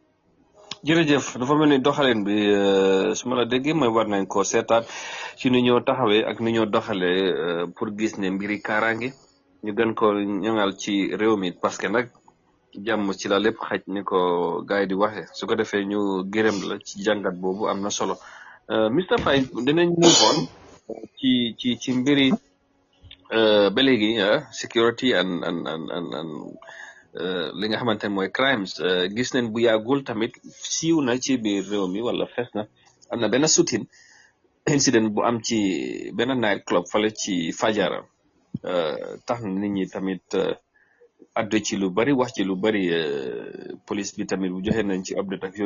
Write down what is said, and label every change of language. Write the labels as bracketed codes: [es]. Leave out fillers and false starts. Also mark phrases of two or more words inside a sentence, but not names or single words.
[wo] jërëjëf dafa mel ni doxalin bi su ma la déggee mooy war nañ koo seetaat ci ni ñoo taxawee ak ni ñoo doxalee pour gis ne mbiri kaaraange ñu gën ko ñoŋal ci réew mi parce que nag jàmm ci la lépp xaj ni ko gars yi di waxee su ko defee ñu gërëm la ci jàngat boobu am na solo Mr Faye dinañ [en] move on [wo] ci mbiri ba léegi [en] security and [wo] li nga xamante ne mooy crimes gis nañ bu yàggul tamit siiw na ci biir réew mi wala fees na am na benn [en] shooting incident [wo] bu am ci benn [en] night club [wo] fale ci Fajara tax na nit ñi tamit addu ci lu bari wax ci lu bari police bi tamit bu joxe nañ ci update ak